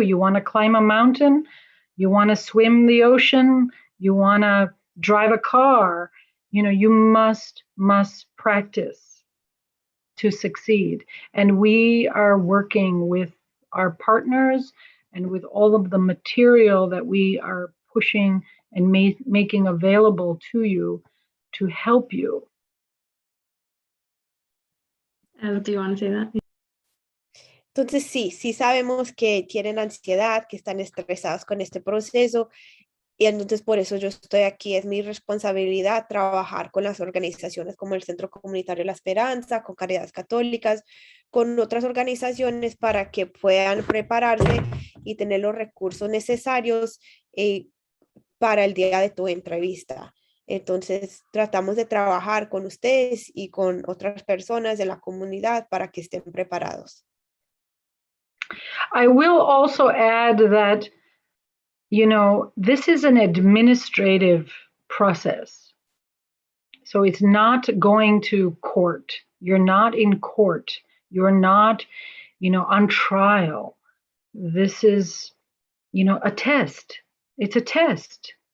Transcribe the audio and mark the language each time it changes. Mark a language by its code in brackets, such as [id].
[en] You want to climb a mountain, you want to swim the ocean, you want to drive a car, you must practice. to succeed. And we are working with our partners and with all of the material that we are pushing and making available to you to help you. Do you want to say that? [es] Entonces, sí sabemos que tienen ansiedad, que están estresados con este proceso. Y entonces por eso yo estoy aquí. Es mi responsabilidad trabajar con las organizaciones como el Centro Comunitario La Esperanza, con Caridades Católicas, con otras organizaciones para que puedan prepararse y tener los recursos necesarios para el día de tu entrevista. Entonces tratamos de trabajar con ustedes y con otras personas de la comunidad para que estén preparados. [en] I will also add that, you know, this is an administrative process. So it's not going to court. You're not in court. You're not, you know, on trial. This is, you know, a test. It's a test.